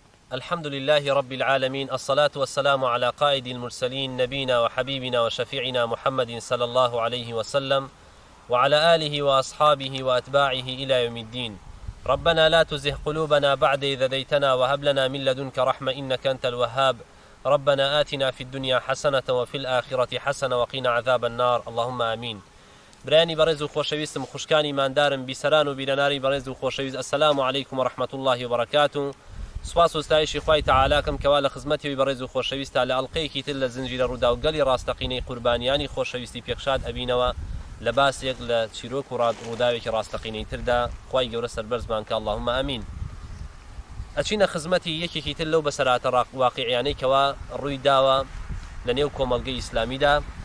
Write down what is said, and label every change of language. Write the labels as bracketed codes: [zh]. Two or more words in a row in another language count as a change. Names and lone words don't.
[ar] الحمد لله رب العالمين، الصلاة والسلام على قائد المرسلين نبينا وحبيبنا وشفيعنا محمد صلى الله عليه وسلم وعلى آله وأصحابه وأتباعه إلى يوم الدين. ربنا لا تزغ قلوبنا بعد إذ هديتنا وهب لنا من لدنك رحمة إنك أنت الوهاب. ربنا آتنا في الدنيا حسنة وفي الآخرة حسنة وقنا عذاب النار، اللهم آمين. [ckb] براني بەڕێز و خۆشەویستم خوشکانی ماندارم بیسەران و بیرەناری بەڕێز و خۆشەویست، [ar] السلام عليكم ورحمة الله وبركاته. [ckb] سپاس و ستایشی خوای تەعالاکەم کەوا لە خزمەتیەوەی بەڕێز و خۆشەویستە لە ئەڵقەیەکی تر لە زنجیرە ڕوودا و گەلی ڕاستەقینەی قوربانیانی خۆشەویستی پێکشاد ئەبینەوە لە باسێک لە چیرۆک و ڕووداوێکی ڕاستەقینەی تردا. خوای گەورە سەربەرزمان کە [ar] اللهم ئامین. [ckb] ئەچینە خزمەتی یەکێکی تر لەو بەسەراتە واقعیانەی کەوا ڕووی داوە لە نێو کۆمەڵگەی ئیسلامیدا.